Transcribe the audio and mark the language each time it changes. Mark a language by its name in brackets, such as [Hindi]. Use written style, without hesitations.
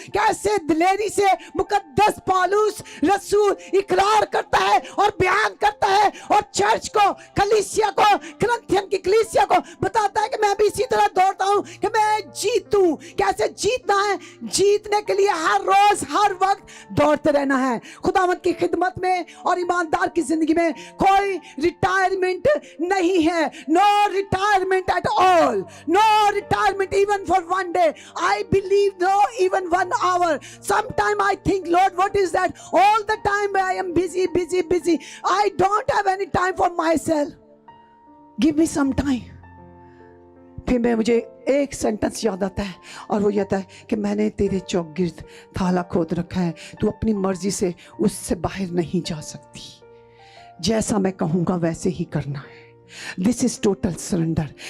[Hindi] कैसे दिलेरी से मुकद्दस पौलुस रसूल इकरार करता है और बयान करता है और चर्च को, कलीसिया को, करंथियन की कलीसिया को बताता है कि मैं भी इसी तरह दौड़ता हूं कि मैं जीतूं। कैसे जीतना है? जीतने के लिए हर रोज हर वक्त दौड़ते रहना है। खुदावंद की खिदमत में और ईमानदार की जिंदगी में कोई रिटायरमेंट नहीं है। [English] No retirement at all. No retirement even for one day. I believe no even 1 hour. Sometime I think, Lord, what is that? All the time I am busy, busy, busy. I don't have any time for myself. Give me some time. [Hindi] फिर मुझे एक sentence याद आता है और वो ये आता है कि मैंने तेरे चौगिर्द थाला खोद रखा है, तू अपनी मर्जी से उससे बाहर नहीं जा सकती। जैसा मैं कहूँगा वैसे ही करना है। [English] This is total surrender.